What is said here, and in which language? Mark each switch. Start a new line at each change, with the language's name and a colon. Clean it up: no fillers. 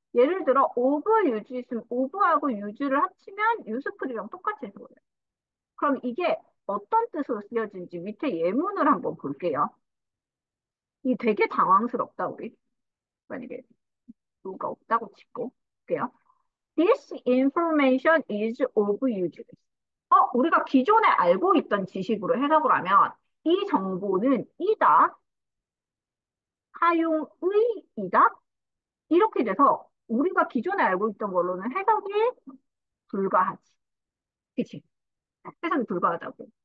Korean: 예를 들어 오브 유즈 있으면 오브하고 유즈를 합치면 유스풀이랑 똑같이 해서 그래. 그럼 이게 어떤 뜻으로 쓰여진지 밑에 예문을 한번 볼게요. 이 되게 당황스럽다, 우리. 만약에 누가 없다고 치고. 볼게요.
English: This information is of use.
Korean: 우리가 기존에 알고 있던 지식으로 해석을 하면 이 정보는 이다, 사용의이다, 이렇게 돼서 우리가 기존에 알고 있던 걸로는 해석이 불가하지. 그치? 해석이 불가하다고.